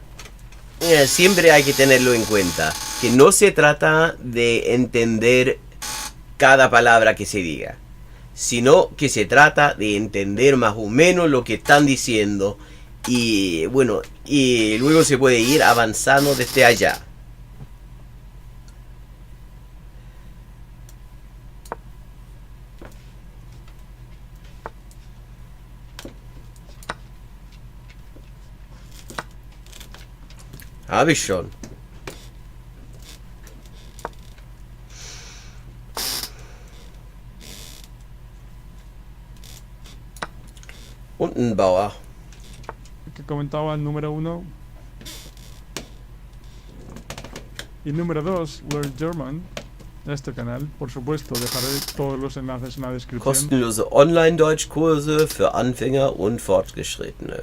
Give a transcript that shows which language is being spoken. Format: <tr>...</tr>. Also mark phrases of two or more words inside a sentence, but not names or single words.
<es>siempre hay que tenerlo en cuenta, que no se trata de entender cada palabra que se diga, sino que se trata de entender más o menos lo que están diciendo. Y bueno, y luego se puede ir avanzando desde allá.</es> <de>Habe ich schon. Und ein Bauer.</de> <es>Que comentaba el número 1 y número 2, Learn German, de este canal. Por supuesto, dejaré todos los enlaces en la descripción.</es> <de>Kostenlose Online-Deutschkurse für Anfänger und Fortgeschrittene.</de>